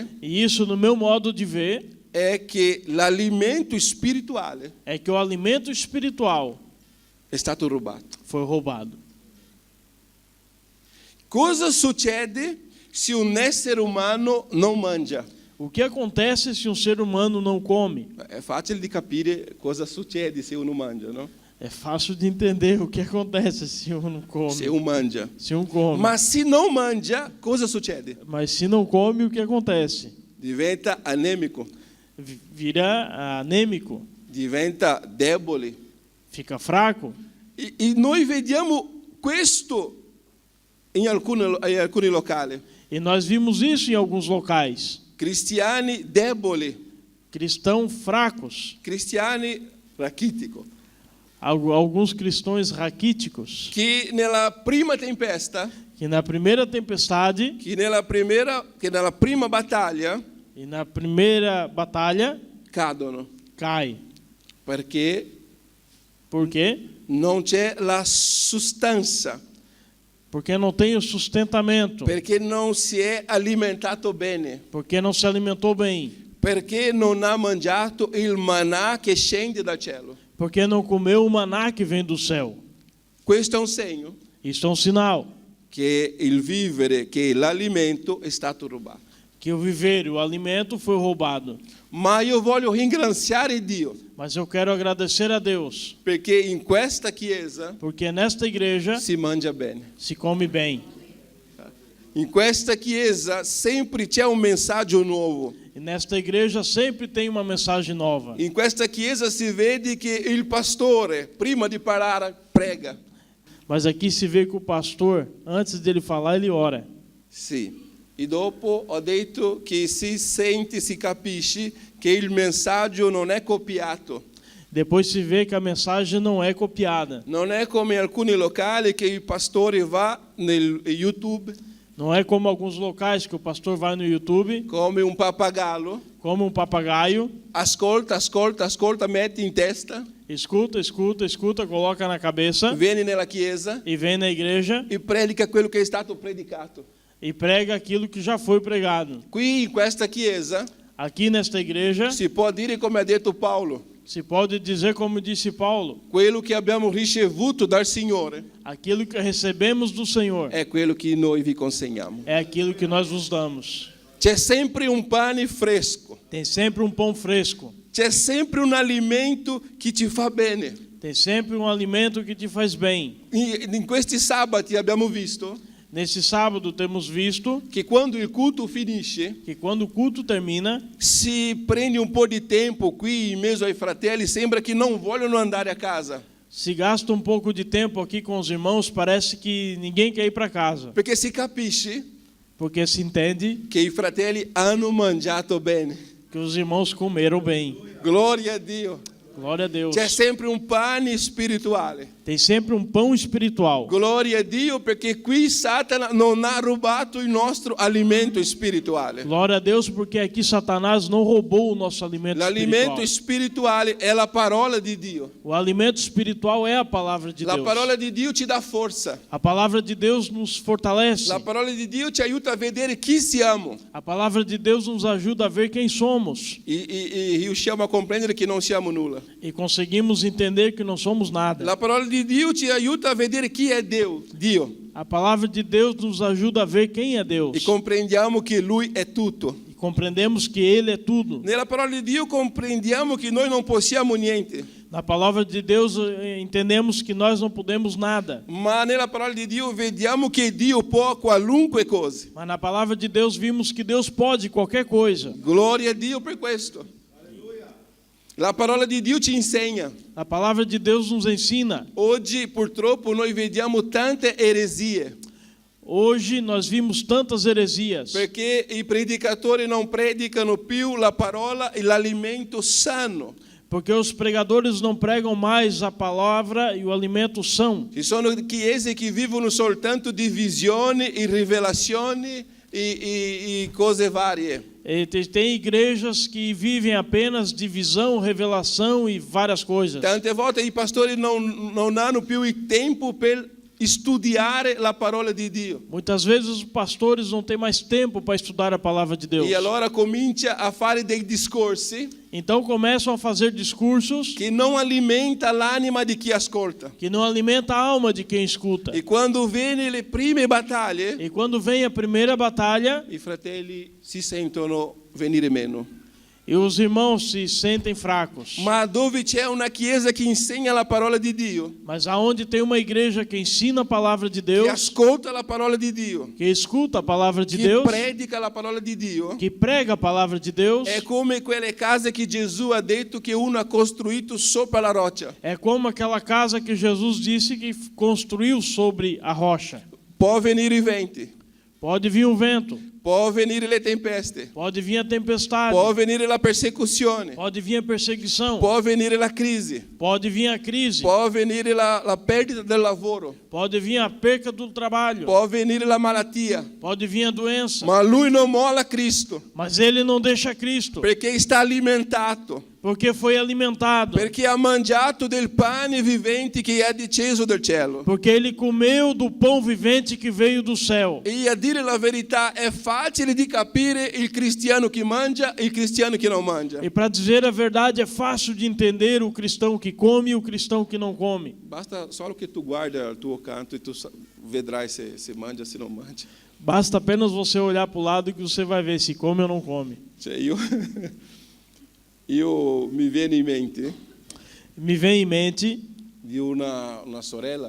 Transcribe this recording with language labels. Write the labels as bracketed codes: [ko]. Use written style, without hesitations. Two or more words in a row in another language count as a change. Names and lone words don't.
[pt] E isso, no meu modo de ver, [it] è che l'alimento spirituale [pt] é que o alimento espiritual [it] è stato rubato. [pt] foi roubado. [it] Cosa succede se un essere umano non mangia? [pt] O que acontece se um ser humano não come? [it] È facile di capire cosa succede se uno mangia, no? [pt] É fácil de entender o que acontece se um não come. [it] Se uno mangia. [pt] Se um come. [it] Ma se non mangia, cosa succede? [pt] Mas se não come, o que acontece? [it] Diventa anemico, [pt] Vira anêmico, [it] diventa debole. [pt] fica fraco. [it] E noi vediamo questo in alcuni locali. [pt] E nós vimos isso em alguns locais. [it] Cristiani deboli, [pt] Cristãos fracos, [it] cristiani rachitico, [pt] alguns cristãos raquíticos, [it] che nella prima tempesta, [pt] que na primeira tempestade [it] che nella prima battaglia [pt] e na primeira batalha [it] cadono, [pt] cai. [it] perché [pt] Por quê? [it] non c'è la sostanza, [pt] Porque não tem o sustentamento, [it] perché non si è alimentato bene, [pt] porque não se alimentou bem, [it] perché non ha mangiato il manà che scende dal cielo. [pt] porque não comeu o maná que vem do céu. [it] Questo è un segno [pt] Isso é um sinal [it] che il vivere, che l'alimento è stato rubato. [pt] que o viver e o alimento foi roubado. [it] Ma io voglio ringraziare Dio, [pt] Mas eu quero agradecer a Deus, [it] perché in questa chiesa [pt] porque nesta igreja [it] si mangia bene. [pt] se come bem. [it] In questa chiesa sempre c'è un messaggio nuovo. [pt] E nesta igreja sempre tem uma mensagem nova. [it] In questa chiesa si vede che il pastore, prima di parlare, prega. [pt] Mas aqui se vê que o pastor, antes dele falar, ele ora. [it] Sì. E dopo ho detto che si sente, si capisce che il messaggio non è copiato. [pt] Depois se vê que a mensagem não é copiada. [it] Non è come in alcuni locali che il pastore va nel YouTube [pt] Não é como alguns locais que o pastor vai no YouTube, [it] come un pappagallo, [pt] como um papagaio, [it] ascolta, ascolta, ascolta, mette in testa, [pt] escuta, escuta, escuta, coloca na cabeça [it] viene nella chiesa [pt] e vem na igreja [it] e predica quello che è stato predicato. [pt] e prega aquilo que já foi pregado. [it] Qui in questa chiesa [pt] Aqui nesta igreja [it] si può dire come ha detto Paolo, [pt] se pode dizer como disse Paulo, [it] quello che abbiamo ricevuto dal Signore [pt] aquilo que recebemos do Senhor [it] è quello che noi vi consegniamo. [pt] é aquilo que nós vos damos. [it] C'è sempre un pane fresco, [pt] Tem sempre um pão fresco, [it] c'è sempre un alimento che ti fa bene. [pt] tem sempre um alimento que te faz bem. [it] In questi sabati abbiamo visto [pt] Nesse sábado temos visto [it] che quando il culto finisce [pt] que quando o culto termina, [it] si prende un po' di tempo qui in mezzo ai fratelli, sembra che non vogliono andare a casa, [pt] se gasta um pouco de tempo aqui com os irmãos, parece que ninguém quer ir para casa, [it] perché si capisce [pt] porque se entende [it] che i fratelli hanno mangiato bene. [pt] que os irmãos comeram bem. [it] Gloria a Dio. [pt] Glória a Deus. [it] C'è sempre un pane spirituale. [pt] Tem sempre um pão espiritual. [it] Gloria a Dio, perché qui Satana non ha rubato il nostro alimento spirituale. [pt] Glória a Deus, porque aqui Satanás não roubou o nosso alimento [it] L'alimento [pt] espiritual. [it] spirituale è la parola di Dio. [pt] O alimento espiritual é a palavra de [it] La [pt] Deus. [it] parola di Dio ci dà forza. [pt] A palavra de Deus nos fortalece. [it] La parola di Dio ci aiuta a vedere chi siamo [pt] A palavra de Deus nos ajuda a ver quem somos [it] e riusciamo a comprendere che non siamo nulla. [pt] e conseguimos entender que não somos nada. [it] La parola di Dio ci aiuta a vedere chi è Dio [pt] A palavra de Deus nos ajuda a ver quem é [it] e [pt] Deus. [it] comprendiamo che Lui è tutto. [pt] E compreendemos que Ele é tudo. [it] Nella parola di Dio comprendiamo che noi non possiamo niente, [pt] Na palavra de Deus entendemos que nós não podemos nada. [it] ma nella parola di Dio vediamo che Dio può qualunque cosa. [pt] Mas na palavra de Deus vimos que Deus pode qualquer coisa. [it] Gloria a Dio per questo. La parola di Dio ci insegna. [pt] A palavra de Deus nos ensina. [it] Oggi purtroppo noi vediamo tante eresie. [pt] Hoje nós vimos tantas heresias, [it] Perché i predicatori non predicano più la parola e l'alimento sano. [pt] porque os pregadores não pregam mais a palavra e o alimento são. [it] Ci sono chiese che vivono soltanto di visioni e rivelazioni e cose varie. [pt] E tem igrejas que vivem apenas de visão, revelação e várias coisas. [it] Tante volte i pastori non hanno più il tempo per studiare la parola di Dio. [pt] Muitas vezes os pastores não têm mais tempo para estudar a palavra de Deus. [it] E allora comincia a fare dei discorsi [pt] Então começam a fazer discursos [it] che non alimenta l'anima di chi ascolta. [pt] que não alimentam a alma de quem escuta. [it] E quando viene le prime battaglie, [pt] E quando vem a primeira batalha, [it] i fratelli si sentono venire meno. [pt] e os irmãos se sentem fracos. [it] Ma dove c'è una chiesa che insegna la parola di Dio, [pt] Mas aonde tem uma igreja que ensina a palavra de [it] che [pt] Deus, [it] ascolta la parola di Dio, [pt] que escuta a palavra de [it] che [pt] Deus, [it] predica la parola di Dio, [pt] que prega a palavra de Deus, [it] è come quelle case che Gesù ha detto che uno ha costruito sopra la roccia. [pt] é como aquela casa que Jesus disse que construiu sobre a rocha. [it] Può venire i venti, [pt] Pode vir o vento, [it] può venire le tempeste, [pt] pode vir a tempestade, [it] può venire la persecuzione, [pt] pode vir a perseguição, [it] può venire la crisi, [pt] pode vir a crise, [it] può venire la perdita del lavoro, [pt] pode vir a perca do trabalho, [it] può venire la malattia, [pt] pode vir a doença, [it] ma lui non molla Cristo, [pt] mas ele não deixa Cristo, [it] perché sta alimentato, [pt] porque foi alimentado, [it] perché ha mangiato del pane vivente che è disceso dal cielo. [pt] porque ele comeu do pão vivente que veio do céu. [it] E a dire la verità è facile di capire il cristiano che mangia e il cristiano che non mangia. [pt] E para dizer a verdade, é fácil de entender o cristão que come e o cristão que não come. [it] Basta solo che tu guarda al tuo canto e tu vedrai se mangia, se non mangia. [pt] Basta apenas você olhar para o lado que você vai ver se come ou não come. [it] Cioè io mi viene in mente [pt] Me vem em mente [it] di una sorella